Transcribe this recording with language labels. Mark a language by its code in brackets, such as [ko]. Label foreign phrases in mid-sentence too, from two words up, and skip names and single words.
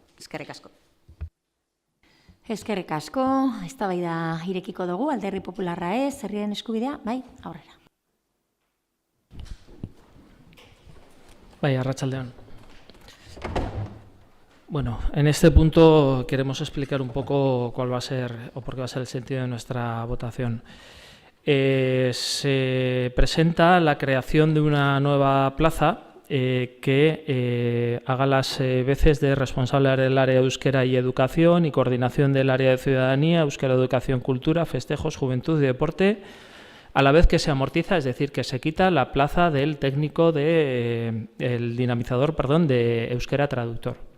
[eu] Eskerrik asko. Eskerrik asko, eztabaida irekiko dugu, Alderdi Popularra ez, herrien eskubidea, bai, aurrera. Bai, arratsaldeon. [es] Bueno, en este punto queremos explicar un poco cuál va a ser o por qué va a ser el sentido de nuestra votación. Se presenta la creación de una nueva plaza que haga las veces de responsable del área de Euskera y Educación y coordinación del área de Ciudadanía, Euskera, Educación, Cultura, Festejos, Juventud y Deporte, a la vez que se amortiza, es decir, que se quita la plaza del técnico el dinamizador, de Euskera Traductor.